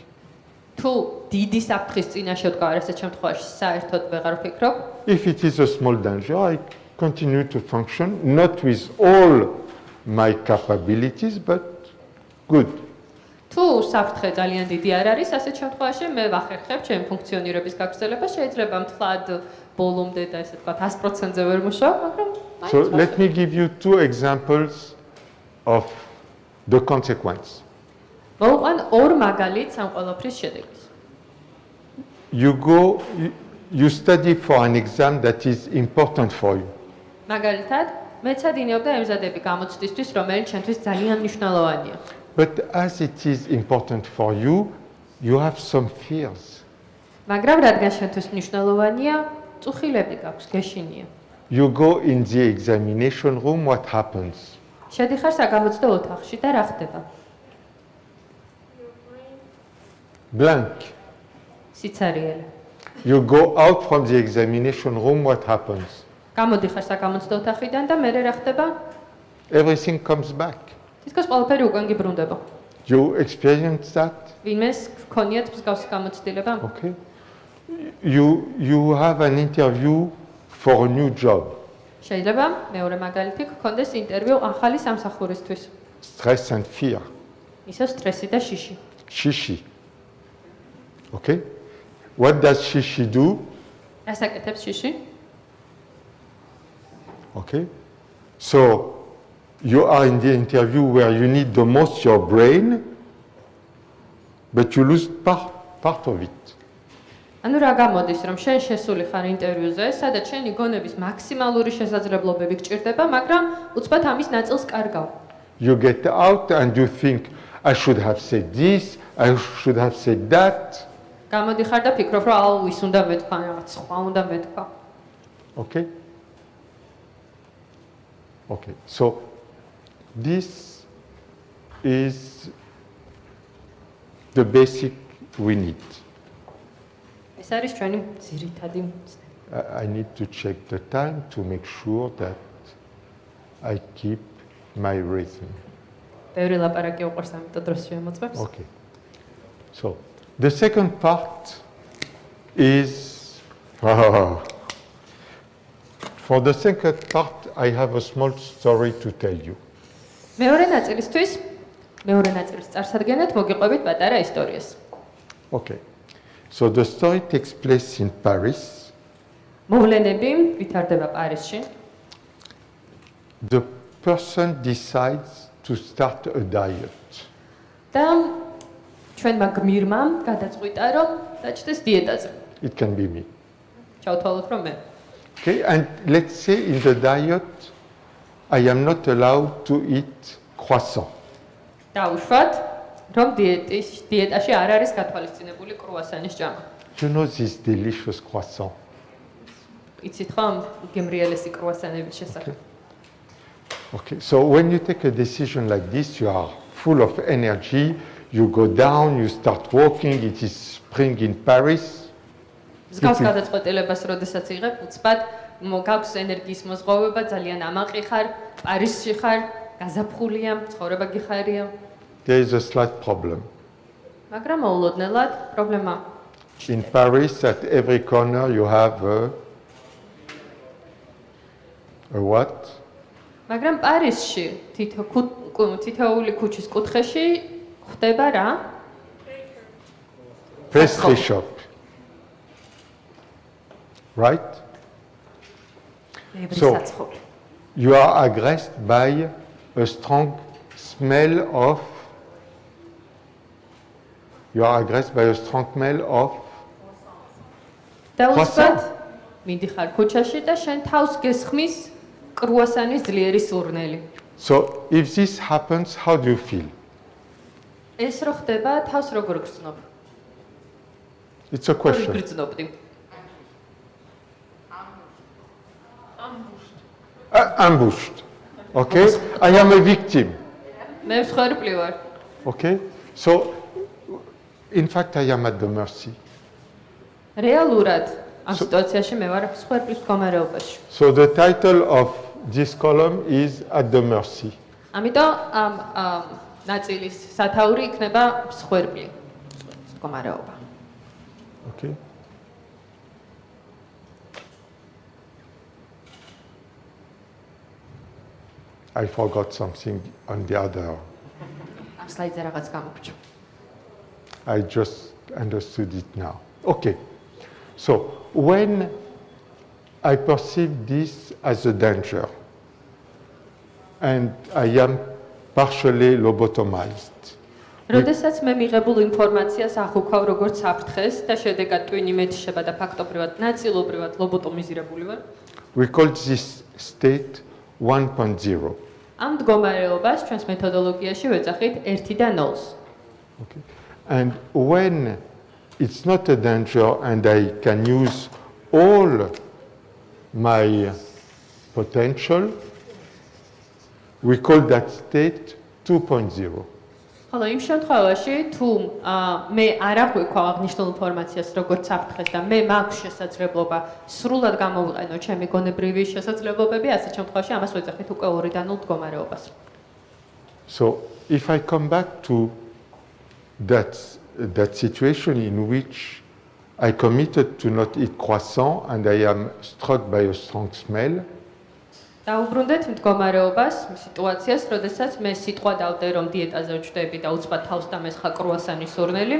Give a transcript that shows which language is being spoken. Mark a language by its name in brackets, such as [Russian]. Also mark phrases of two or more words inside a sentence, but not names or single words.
[Georgian] თუ დიდი საფრთხის წინაშე ვდგარ, ესეთ შემთხვევაში საერთოდ ვეღარ ვფიქრობ. [English] If it is a small danger, I continue to function, not with all my capabilities, but good. [Georgian] თუ საფრთხე ძალიან დიდი არ არის, ასეთ შემთხვევაში მე ვახერხებ ჩემი ფუნქციონირების გაგრძელება, შეიძლება მთლად ბოლომდე და ესე ვთქვათ 100%-ზე ვერ მუშაობ, მაგრამ [English] So let me give you two examples of the consequence. [Georgian] მოვყვან ორ მაგალითს ამ ყველაფრის შედეგის. [English] You study for an exam that is important for you. [Georgian] მაგალითად, მეცადინეობ და ემზადები გამოცდისთვის, რომელიც ჩემთვის ძალიან მნიშვნელოვანია. [English] But as it is important for you, you have some fears. [Georgian] მაგრამ რადგან შენთვის მნიშვნელოვანია, წუხილები გაქვს, გეშინია. [English] You go in the examination room, what happens? [Georgian] შედიხარ საგამოცდო ოთახში და რა ხდება? [English] Blank. [Georgian] სიცარიელე. [English] You go out from the examination room, what happens? [Georgian] გამოდიხარ საგამოცდო ოთახიდან და მერე რა ხდება? [English] Everything comes back. [Georgian] თითქოს ყველაფერი უკან გიბრუნდება. [English] You experience that? [Georgian] ვინმეს გქონიათ მსგავსი გამოცდილება? [English] Okay. You have an interview for a new job. [Georgian] შეიძლება მეორე მაგალითი გქონდეს ინტერვიუ ახალი სამსახურისთვის. [English] Stress and fear. [Georgian] ისო სტრესი და შიში. shishi. [English] Okay? What does shishi do? [Georgian] ეს აკეთებს შიში. [English] Okay? So you are in the interview where you need the most your brain, but you lose part of it. [Georgian] ანუ რა გამოდის, რომ შენ შესული ხარ ინტერვიუზე, სადაც შენი გონების მაქსიმალური შესაძლებლობები გჭირდება, მაგრამ უცბად ამის ნაწილს კარგავ. [English] You get out and you think, I should have said this, I should have said that. [Georgian] გამოდიხარ და ფიქრობ, რომ აუ ის უნდა მეთქვა, რაღაც სხვა უნდა მეთქვა. [English] Okay? Okay, so this is the basic we need. [Georgian] ეს არის ჩვენი ძირითადი [English] I need to check the time to make sure that I keep my rhythm. [Georgian] ბევრი ლაპარაკი უყვარს, ამიტომ დროს შემოწმებს. [English] Okay. So the second part is for the second part I have a small story to tell you. [Georgian] მეორე ნაწილისთვის, მეორე ნაწილის წარსადგენად მოგიყვებით პატარა ისტორიას. [English] Okay. So the story takes place in Paris. [Georgian] მოვლენები ვითარდება პარიზში. [English] The person decides to start a diet. [Georgian] და ჩვენმა გმირმა გადაწყვიტა, რომ დაჭდეს დიეტაზე. [English] It can be me. [Georgian] ჩავთვალოთ, რომ მე. [English] Okay, and let's say in the diet, I am not allowed to eat croissant. [Georgian] დავუშვათ, რომ დიეტაში არ არის გათვალისწინებული კრუასანის ჭამა. [English] You know this delicious croissant. [Georgian] იცით ხომ გემრიელესი კრუასანების შესახებ? [English] Okay, so when you take a decision like this, you are full of energy, you go down, you start walking, it is spring in Paris. [Georgian] ზგავს გადაწყვეტილებას, როდესაც იღებ, უცბად გაქვს ენერგიის მოზღოვება, ძალიან ამაყი ხარ, პარიზში ხარ, გაზაფხულია, ცხოვრება გიხარია. [English] There is a slight problem. [Georgian] მაგრამ მოულოდნელად პრობლემა. [English] In Paris, at every corner, you have a what? [Georgian] მაგრამ პარიზში თითოეული ქუჩის კუთხეში ხდება რა? [English] Pastry shop. Right? [Georgian] ბევრი [English] So- [Georgian] საცხოვრი. [English] You are aggressed by a strong smell of. You are aggressed by a strong smell of. [Georgian] და [English] croissant. [Georgian] უცბად მიდიხარ ქუჩაში და შენ თავს გესხმის კრუასანის ძლიერი სურნელი. [English] So if this happens, how do you feel? [Georgian] ეს რო ხდება, თავს როგორ გრძნობ? [English] It's a [Georgian] როგორ [English] question. [Georgian] გრძნობდი? [English] Ambushed. Okay? I am a victim. [Georgian] მე მსხვერპლი ვარ. [English] Okay? So, in fact, I am at the mercy. [Georgian] რეალურად ამ სიტუაციაში მე ვარ მსხვერპლის მდგომარეობაში. [English] So the title of this column is At the Mercy. [Georgian] ამიტომ ამ ნაწილის სათაური იქნება მსხვერპლი მდგომარეობა. [English] Okay? I forgot something on the other. [Georgian] ამ სლაიდზე რაღაც გამოგჩა. [English] I just understood it now. Okay. So when I perceive this as a danger and I am partially lobotomized, [Georgian] როდესაც მე მიღებულ ინფორმაციას ახუქავ როგორც საფრთხეს და შედეგად ტვინი მეტიშება და ფაქტობრივად ნაწილობრივად ლობოტომიზირებული ვარ, [English] we call this state 1.0. [Georgian] ამ მდგომარეობას ჩვენს მეთოდოლოგიაში ვეძახით 1 და 0-ს. [English] Okay. And when it's not a danger and I can use all my potential, we call that state 2.0. [Georgian] ხოლო იმ შემთხვევაში თუ მე არ აღვიქვავ აღნიშნულ ინფორმაციას როგორც საფრთხეს და მე მაქვს შესაძლებლობა სრულად გამოვიყენო ჩემი გონებრივი შესაძლებლობები, ასეთ შემთხვევაში ამას ვეძახით უკვე 2 და 0 მდგომარეობას. [English] So if I come back to that situation in which I committed to not eat croissant and I am struck by a strong smell, [Georgian] დაუბრუნდეთ მდგომარეობას, სიტუაციას, როდესაც მე სიტყვა დავდე, რომ დიეტაზე ვჭდები და უცბად თავს დამესხა კრუასანის სურნელი.